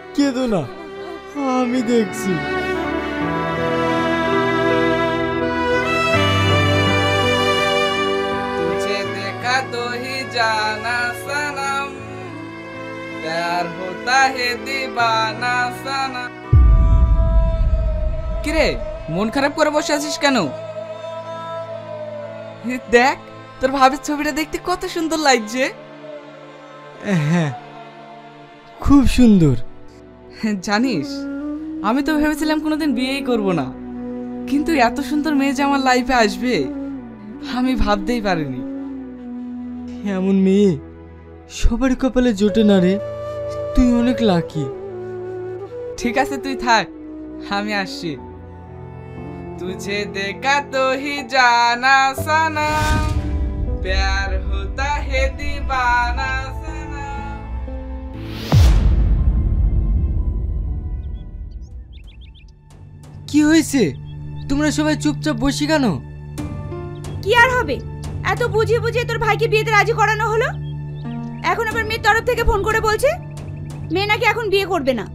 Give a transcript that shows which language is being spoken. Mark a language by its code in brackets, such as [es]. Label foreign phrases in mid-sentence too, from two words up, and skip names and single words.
[bn] কেঁদো না, আমি দেখছি। [hi] तुझे देखा तो ही जाना सनम, प्यार होता है दीवाना सनम। [bn] কিরে মন খারাপ করে বসে আছিস কেন? দেখ তোর ভাবির ছবিটা দেখতে কত সুন্দর লাগছে। হ্যাঁ, খুব সুন্দর। জানিস আমি তো ভেবেছিলাম কোনোদিন বিয়েই করব না, কিন্তু এত সুন্দর মেয়ে যে আমার লাইফে আসবে আমি ভাবতেই পারিনি। এমন মেয়ে সবার কপালে জোটে না রে, তুই অনেক লাকি। ঠিক আছে তুই থাক, আমি আসছি। [hi] तुझे देखा तो ही जाना सनम, प्यार होता है दीवाना सनम। [bn] কি হয়েছে? তোমরা সবাই চুপচাপ বসে কেন? কি আর হবে, এত বুঝিয়ে বুঝিয়ে তোর ভাইকে বিয়েতে রাজি করানো হলো, এখন আবার মেয়ের তরফ থেকে ফোন করে বলছে মেয়ে নাকি এখন বিয়ে করবে না।